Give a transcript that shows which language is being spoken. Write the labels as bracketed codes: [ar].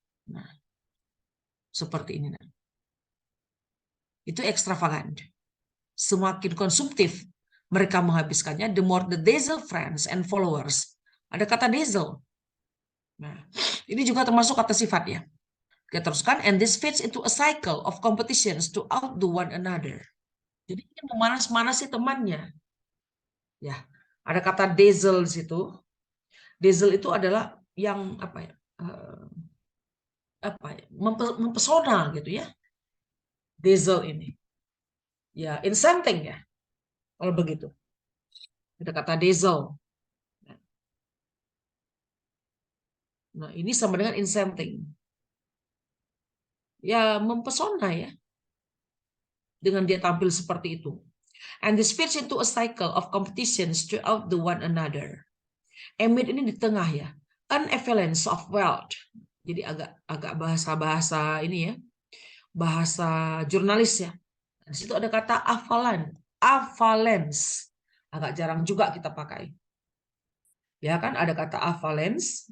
[id] Nah, seperti ini. Nah. Itu ekstravagan. Semakin konsumtif mereka menghabiskannya, [en] the more the dazzle friends and followers. [id] Ada kata dazzle. Nah, ini juga termasuk kata sifat ya. Kita teruskan, [en] and this fits into a cycle of competitions to outdo one another. [id] Jadi ini memanas-manasi temannya. Ya, ada kata dazzle di situ. Dazzle itu adalah yang apa ya? Apa ya? Mempesona gitu ya. Dazzle ini. Ya, enchanting ya. Kalau begitu. Ada kata dazzle. Nah, ini sama dengan enchanting. Ya, mempesona ya. Dengan dia tampil seperti itu. [en] And this fits into a cycle of competitions to outdo one another. Amid [id] ini di tengah ya. [en] An avalanche of wealth. [id] Jadi agak bahasa-bahasa ini ya. Bahasa jurnalis ya. Di situ ada kata avalanche. Avalanche. Agak jarang juga kita pakai. Ya kan ada kata avalanche.